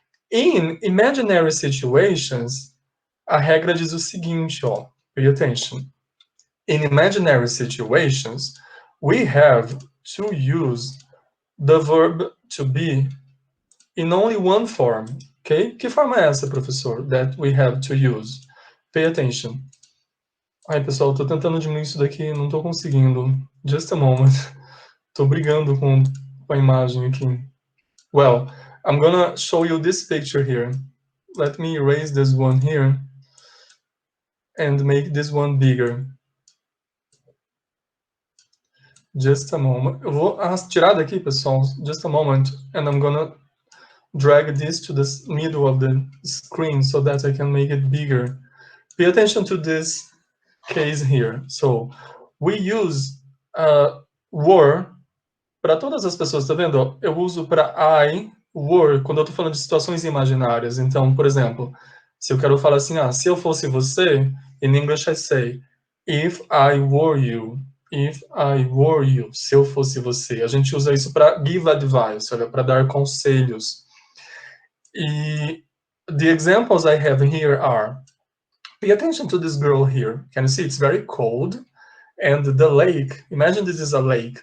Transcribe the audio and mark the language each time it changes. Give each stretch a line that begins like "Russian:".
English: In imaginary situations,
Portuguese: a regra diz o seguinte, ó.
English: Pay attention. In imaginary situations, we have to use the verb to be in only one form, okay?
Portuguese: Que forma é essa, professor,
English: that we have to use? Pay attention.
Portuguese: Ai, pessoal, tô tentando diminuir isso daqui, não tô conseguindo.
English: Just a moment.
Portuguese: Tô brigando com a imagem aqui.
English: Well, I'm gonna show you this picture here. Let me erase this one here and make this one bigger. Just a moment.
Portuguese: Eu vou tirar daqui, pessoal.
English: Just a moment. And I'm gonna drag this to the middle of the screen so that I can make it bigger. Pay attention to this case here. So, we use were
Portuguese: para todas as pessoas, tá vendo? Eu uso para I, were, quando eu tô falando de situações imaginárias. Então, por exemplo, se eu quero falar assim, se eu fosse você,
English: in English I say, if I were you. If I were you,
Portuguese: se eu fosse você. A gente usa isso para
English: give advice,
Portuguese: olha, para dar conselhos.
English: E the examples I have here are, pay attention to this girl here. Can you see it's very cold? And the lake, imagine this is a lake.